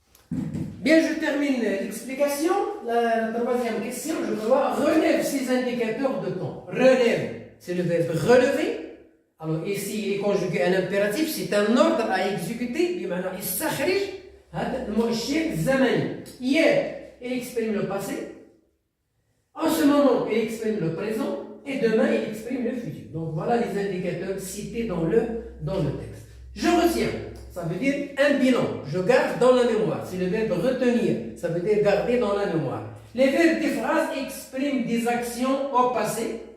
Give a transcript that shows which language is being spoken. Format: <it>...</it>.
<fr>Bien, je termine l'explication. La troisième question, je peux voir, relève ces indicateurs de temps. Relève, c'est le verbe relever. Alors ici, il est conjugué à l'impératif, c'est un ordre à exécuter.</fr> <ar>بمعنى يستخرج هذا المؤشر الزمني.</ar> <fr>Hier, il exprime le passé. En ce moment, il exprime le présent. Et demain, il exprime le futur. Donc voilà les indicateurs cités dans le texte. Je retiens. Ça veut dire un bilan. Je garde dans la mémoire. C'est le verbe retenir. Ça veut dire garder dans la mémoire. Les verbes des phrases expriment des actions au passé.</fr>